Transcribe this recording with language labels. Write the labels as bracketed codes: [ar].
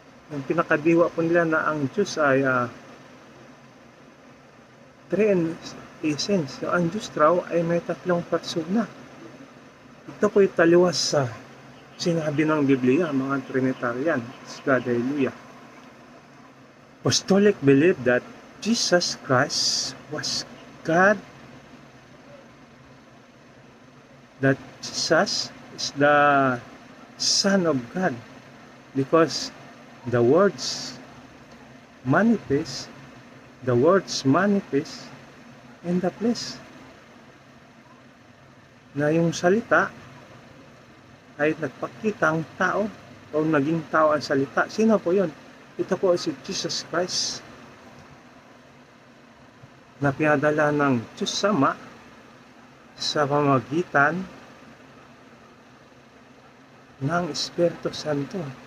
[tl] Yung pinakadiwa po nila na ang Diyos ay [en] three in essence. [tl] So, ang Diyos raw ay may tatlong persona. Ito po italiwas sa sinabi ng Biblia, mga Trinitarian. Hallelujah. [en] Apostolic believe that Jesus Christ was God, that Jesus is the Son of God, because the words manifest the words manifest in the flesh. [tl] Na yung salita ay nagpakitang tao o naging tao ang salita. Sino po yun? Ito po si Jesus Christ na pinadala ng Diyos Ama sa pamamagitan ng Espiritu Santo.